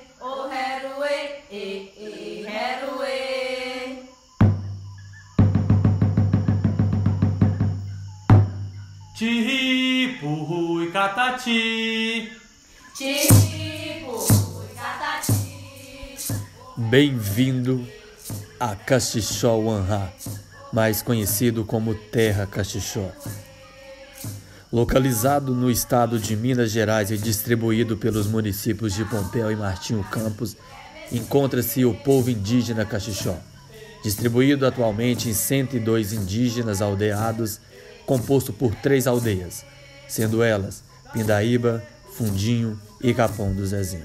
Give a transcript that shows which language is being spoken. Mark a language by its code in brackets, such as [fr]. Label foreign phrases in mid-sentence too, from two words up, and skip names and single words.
[pt] O heruê, heruê. Tiri, purru e catati. Tiri, purru e catati. Bem-vindo a Caxixó-Wanhá, mais conhecido como Terra Caxixó. Localizado no estado de Minas Gerais e distribuído pelos municípios de Pompéu e Martinho Campos, encontra-se o povo indígena Caxixó, distribuído atualmente em 102 indígenas aldeados, composto por 3 aldeias, sendo elas Pindaíba, Fundinho e Capão do Zezinho.